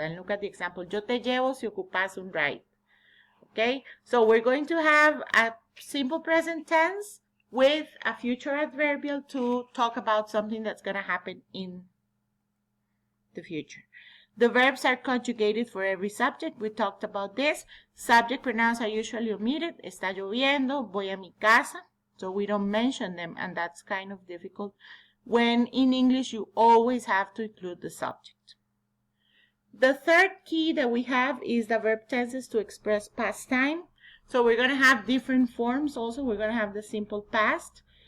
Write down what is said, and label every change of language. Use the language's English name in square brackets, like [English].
[English] And look at the example, [Spanish] yo te llevo si ocupas un ride. [English] Okay, so we're going to have a simple present tense with a future adverbial to talk about something that's going to happen in the future. The verbs are conjugated for every subject. We talked about this. Subject pronouns are usually omitted. [Spanish] Está lloviendo, voy a mi casa. [English] So we don't mention them, and that's kind of difficult. When in English, you always have to include the subject. The third key that we have is the verb tenses to express past time. So we're going to have different forms also. We're going to have the simple past.